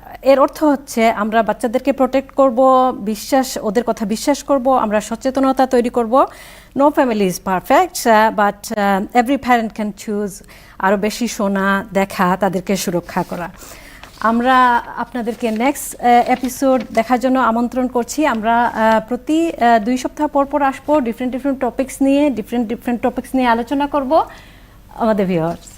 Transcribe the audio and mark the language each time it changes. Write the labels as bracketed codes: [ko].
[bn] এর অর্থ হচ্ছে আমরা বাচ্চাদেরকে প্রোটেক্ট করব, ওদের কথা বিশ্বাস করব, আমরা সচেতনতা তৈরি করব। [en] No family is perfect, but every parent can choose [bn] আরও বেশি শোনা, দেখা, তাদেরকে সুরক্ষা করা। আমরা আপনাদেরকে নেক্সট এপিসোড দেখার জন্য আমন্ত্রণ করছি। আমরা প্রতি 2 সপ্তাহ পর আসবো, ডিফারেন্ট টপিকস নিয়ে আলোচনা করব আমাদের ভিউয়ার্স।